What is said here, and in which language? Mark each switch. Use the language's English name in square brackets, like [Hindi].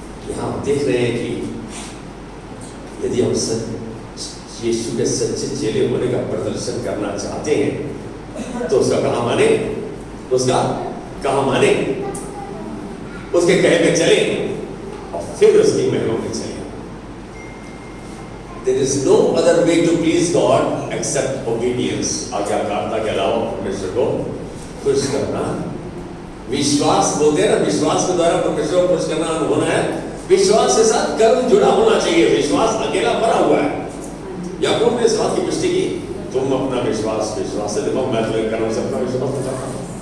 [Hindi] यहाँ आप देख रहे हैं कि यदि हम यीशु के सच्चे चेले होने का प्रदर्शन करना चाहते हैं तो उसका कहा माने, उसका कहा माने, उसके कहे में चले और फिर उसकी महलों में चले। [English] There is no other way to please God except obedience. [Hindi] आज्ञाकारिता के अलावा परमेश्वर को खुश करना, विश्वास बोलते हैं ना, विश्वास के द्वारा परमेश्वर को खुश करना होना है। विश्वास के साथ कर्म जुड़ा होना चाहिए। विश्वास अकेला भरा हुआ है, याकूब ने इस बात की पुष्टि की, तुम अपना विश्वास विश्वास से दिखाओ, मैं तुम्हें कर्म से अपना विश्वास दिखाता हूँ।